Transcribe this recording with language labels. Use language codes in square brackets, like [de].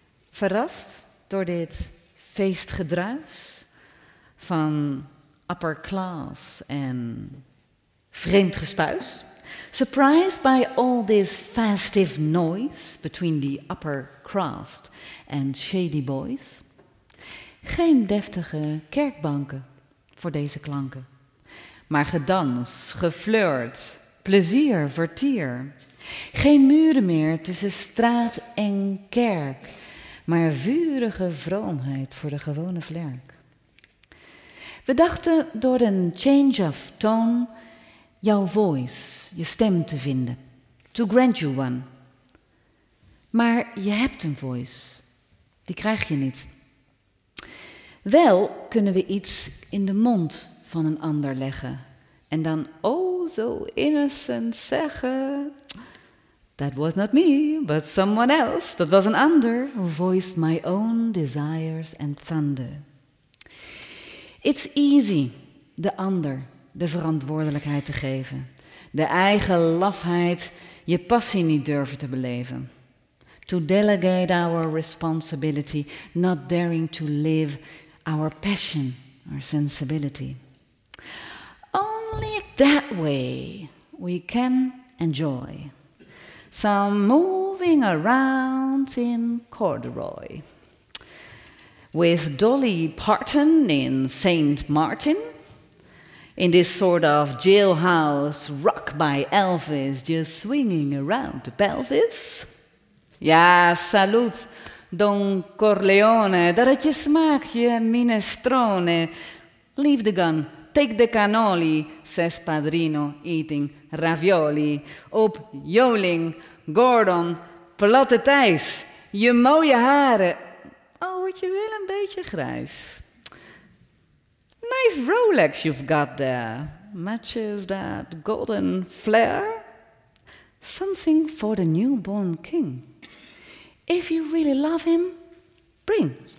[nl] Verrast door dit feestgedruis van upper class en vreemd gespuis? [en] Surprised by all this festive noise between the upper crust and shady boys? [nl] Geen deftige kerkbanken voor deze klanken, maar gedans, geflirt, plezier, vertier. Geen muren meer tussen straat en kerk, maar vurige vroomheid voor de gewone vlerk. We dachten door een [en] change of tone [nl] jouw voice, je stem te vinden. [en] To grant you one. [nl] Maar je hebt een voice. Die krijg je niet. Wel kunnen we iets in de mond van een ander leggen. En dan, oh, zo innocent zeggen. [en] That was not me, but someone else. [nl] Dat was een ander [en] who voiced my own desires and thunder. It's easy, [nl] de ander de verantwoordelijkheid te geven. De eigen lafheid, je passie niet durven te beleven. [en] To delegate our responsibility, not daring to live our passion, our sensibility. Only that way we can enjoy some moving around in corduroy. With Dolly Parton in St. Martin, in this sort of jailhouse rock by Elvis, just swinging around the pelvis. [nl] Ja, salut, Don Corleone, dat het je smaakt, je minestrone. [en] Leave the gun, take the cannoli, says Padrino, eating ravioli. [nl] Op Joling, Gordon, platte Thijs, je mooie haren. Al word je wel een beetje grijs. [en] Nice Rolex you've got there. Matches that golden flare. Something for the newborn king. If you really love him, bring.